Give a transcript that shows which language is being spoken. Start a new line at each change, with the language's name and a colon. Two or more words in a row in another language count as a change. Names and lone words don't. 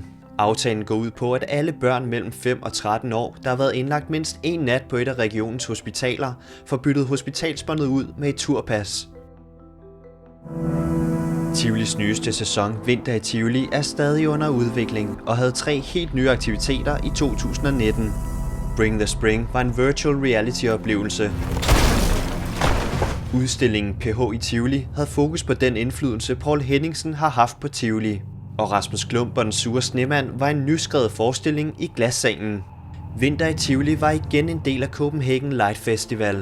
Danish: Aftalen går ud på, at alle børn mellem 5 og 13 år, der har været indlagt mindst en nat på et af regionens hospitaler, får byttet hospitalsbåndet ud med et turpas. Tivolis nyeste sæson, Vinter i Tivoli, er stadig under udvikling og havde 3 helt nye aktiviteter i 2019. Bring the Spring var en
English: virtual reality-
Danish: oplevelse. Udstillingen PH i Tivoli havde fokus på den indflydelse, Poul Henningsen har haft på Tivoli. Og Rasmus Klump og den sure snemand var en nyskrevet forestilling i Glassalen. Vinter i Tivoli var igen en del af Copenhagen Light Festival.